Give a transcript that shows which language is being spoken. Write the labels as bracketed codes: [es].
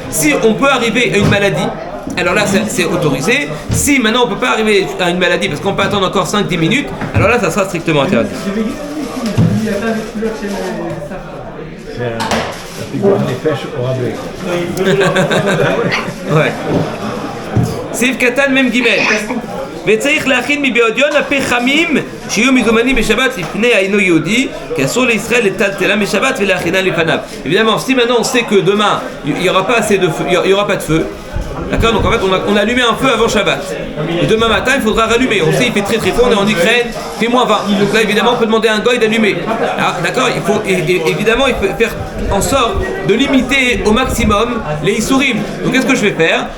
[fr] Si on peut arriver à une maladie, alors là c'est autorisé. Si maintenant on ne peut pas arriver à une maladie parce qu'on peut attendre encore 5-10 minutes, alors là ça sera strictement interdit. C'est la figure des pêches au rabais. Ouais. Sif Katan même Gimel. [he] וצריך להכין מבעודיון הפחמים שיהיו מזומנים בשבת לפני האינו יהודי כי אסור לישראל לטלטלה משבת ולהכינה לפניו. [fr] Évidemment, si maintenant on sait que demain il n'y aura pas assez de feu, il y aura pas de feu, d'accord, donc en fait on a allumé un feu avant Shabbat et demain matin il faudra rallumer, on sait il fait très très froid, on est en Ukraine, il fait moins 20, donc là évidemment on peut demander à un goy d'allumer. Alors, d'accord, il faut évidemment il faut faire en sorte de limiter au maximum les issourim. Donc qu'est-ce que je vais faire?